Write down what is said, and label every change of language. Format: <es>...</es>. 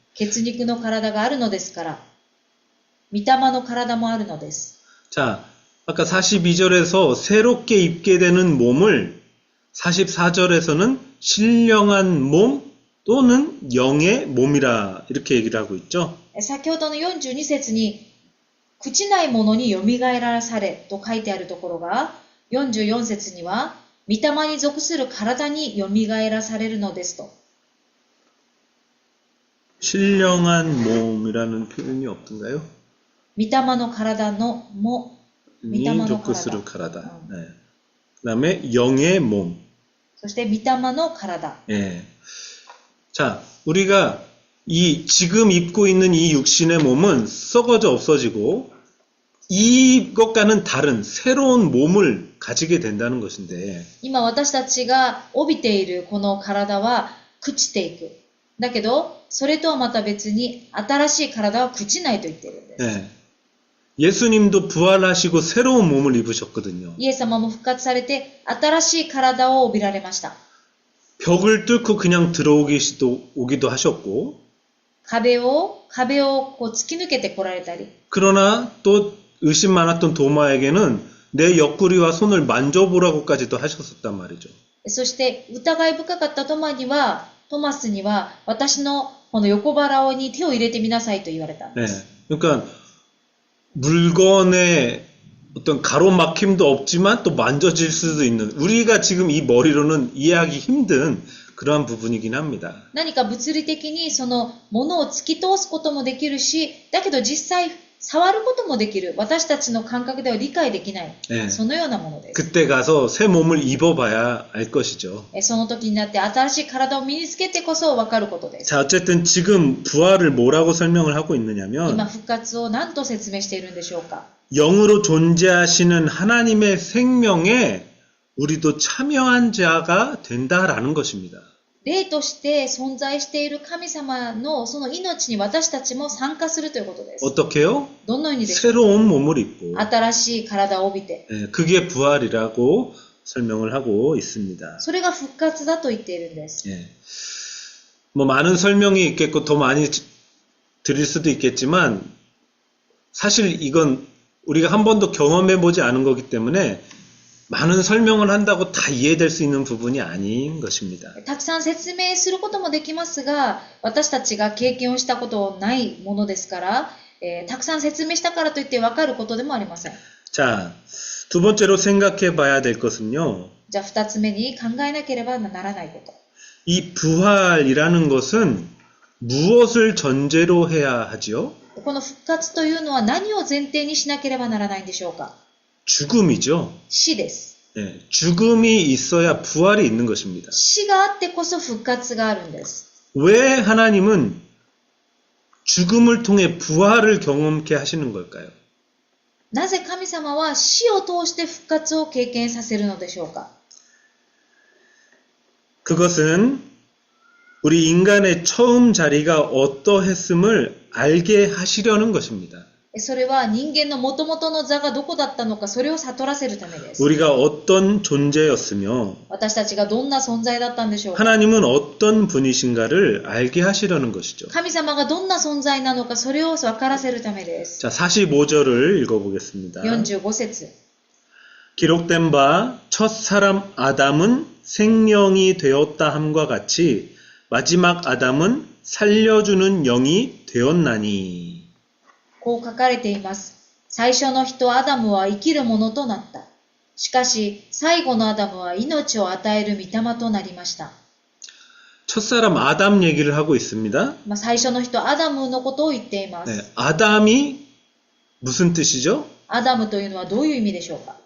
<ja>血肉の体があるのですから、御霊の体もあるのです。</ja> <ko>자, 아까 42절에서 새롭게 입게 되는 몸을 44절에서는 신령한 몸 또는 영의 몸이라 이렇게 얘기를 하고 있죠.</ko> <ja>先ほどの42節に、朽ちないものによみがえらされと書いてあるところが、44節には、御霊に属する体によみがえらされるのですと。</ja> <ko>신령한 몸이라는 표현이 없던가요?</ko> <ja>御霊の体のも、御霊の属する体。</ja> <ko>가라다. 네. 그다음에 영의 몸.</ko> <ja>そして御霊の体。</ja> <ko>예. 자, 우리가 지금 입고 있는 이 육신의 몸은 썩어져 없어지고 이것과는 다른 새로운 몸을 가지게 된다는 것인데</ko> <ja>今私たちが帯びているこの体は朽ちていく。だけど、それとはまた別に新しい体は朽ちないと言っているんです。</ja> <ko>예. 예수님도 부활하시고 새로운 몸을 입으셨거든요.</ko> <ja>イエス様も復活されて新しい体を帯びられました。</ja> <ko>벽을 뚫고 그냥 오기도 하셨고</ko> <ja>壁をこう突き抜けて来られたり、</ja> <ko>그러나 또 의심 많았던 도마에게는 내 옆구리와 손을 만져보라고까지도 하셨었단 말이죠.</ko> <ja>そして疑い深かったトマスには私のこの横腹に手を入れてみなさいと言われたんです。</ja> <ko>네. 그러니까 물건에 어떤 가로막힘도 없지만 또 만져질 수도 있는 우리가 지금 이 머리로는 이해하기 힘든 그러한 부분이긴 합니다.</ko> <ja>何か物理的にそのものを突き通すこともできるし、だけど実際触ることもできる。私たちの感覚では理解できない。</ja> <ko>네.</ko> <ja>そのようなものです。</ja> <ko>그때 가서 새 몸을 입어봐야 알 것이죠.</ko> <ja>その時になって新しい体を身につけてこそ分かることです。</ja> <ko>자, 어쨌든 지금 부활을 뭐라고 설명을 하고</ko> <ja>今</ja> <ko>있느냐면</ko> <ja>復活を何と説明しているんでしょうか。</ja> <ko>영으로 존재하시는 하나님의 생명에 우리도 참여한 자가 된다라는 것입니다.</ko> <ja>霊として存在している神様のその命に私たちも参加するということです。</ja> <ko>어떻게요?</ko> <ja>どのようにでしょうか。</ja> <ko>새로운 몸을 입고</ko> <ja>新しい体を帯びて、</ja> <ko>그게 부활이라고 설명을 하고 있습니다.</ko> <ja>それが復活だと言っているんです。</ja> <ko>예. 뭐 많은 설명이 있겠고 더 많이 드릴 수도 있겠지만 사실 이건 우리가 한 번도 경험해 보지 않은 거기 때문에 많은 설명을 한다고 다 이해될 수 있는 부분이 아닌 것입니다.</ko> <ja>たくさん説明することもできますが、私たちが経験をしたことないものですから、たくさん説明したからといって分かることでもありません。</ja> <ko>자, 두 번째로 생각해 봐야 될 것은요.</ko> <ja>じゃあ二つ目に考えなければならないこと。</ja> <ko>이 부활이라는 것은 무엇을 전제로 해야 하지요?</ko> <ja>この復活というのは何を前提にしなければならないんでしょうか。</ja> <ko>죽음이죠.</ko> <ja>死です。</ja> <ko>예, 죽음이 있어야 부활이 있는 것입니다.</ko> <ja>死があってこそ復活があるんです。</ja> <ko>왜 하나님은 죽음을 통해 부활을 경험케 하시는 걸까요?</ko> <ja>なぜ神様は死を通して復活を経験させるのでしょうか。</ja> <ko>그것은 우리 인간의 처음 자리가 어떠했음을 알게 하시려는 것입니다.</ko> <ja>それは人間の元々の座がどこだったのか、それを悟らせるためです。</ja> <ko>우리가 어떤 존재였으며</ko> <ja>私たちがどんな存在だったんでしょうか。</ja> <ko>하나님은 어떤 분이신가를 알게 하시려는 것이죠.</ko> <ja>神様がどんな存在なのか、それを分からせるためです。</ja> <ko>자, 45절을 읽어보겠습니다.</ko> <ja>45節</ja> <ko>기록된 바 첫 사람 아담은 생명이 되었다 함과 같이 마지막 아담은 살려주는 영이 되었나니.</ko> <ja>こう書かれています。最初の人アダムは生きるものとなった。しかし最後のアダムは命を与える御霊となりました。</ja> <ko>첫사람 아담 얘기를 하고 있습니다.</ko> <ja>最初の人アダムのことを言っています。</ja> <ko>네, 아담이 무슨 뜻이죠?</ko> <ja>アダムというのはどういう意味でしょうか。</ja>